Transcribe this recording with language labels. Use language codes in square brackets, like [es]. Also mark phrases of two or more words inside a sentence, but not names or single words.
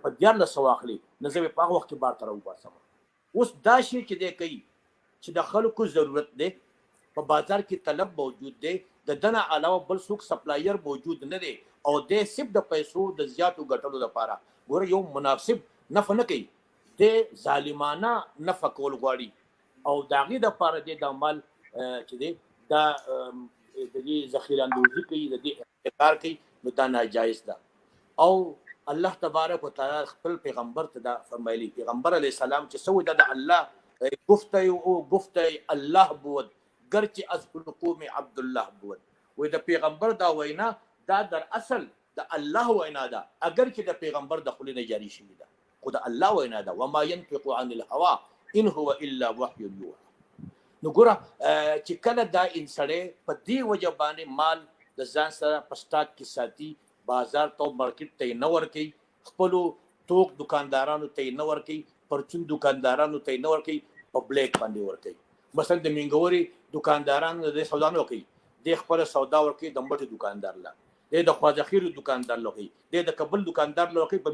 [ps] په 1400 اخلي نو زه به په هغه وخت کې بار ته راوباسم اوس دا شی چې دی کوي چې د خلکو ضرورت دی په بازار کې طلب موجود دی د ده نه علاوه بل څوک سپلایر موجود نه دی او دی صرف د پیسو د زیاتو ګټلو لپاره ګوره یو مناسب نفع نه کوي دی ظالمانه نفع کول غواړي او د هغې دپاره دی دا مال چې دی دا د دې ذخیره اندوزي کوي د دې احتکار کوي نو دا ناجایز ده او [ar] الله تبارک وتعالی [ps] خپل پیغمبر ته دا فرمایلی پیغمبر [ar] علیه السلام [ps] چې څه وایي دا د الله [fa] گفته او گفته الله بود گرچه از قوم عبدالله بود [ps] وایي د پیغمبر دا وینا دا در اصل د الله وینا ده اگر چې د پیغمبر د خولې نه جاری شوي ده خو د الله وینا ده [ar] وما ينطق عن الهوى ان هو الا وحي يوحى [ps] نو ګوره چې کله دا انسړی په دې وجه باندې مال د ځان سره په سټاک کې ساتي بازار ته مارکیټ ته یې نه ورکوي خپلو توک دکاندارانو ته یې نه ورکوي پرچون دکاندارانو ته یې نه ورکوي په بلیک باندې ورکوي مثلا د مینګوري دکاندارانو د سودا نه ورکوي دی خپله سودا ورکوي د مټو دکاندار له دی د خواجهخیرو دکاندار له کوي دی د کبل دکاندار له کوي په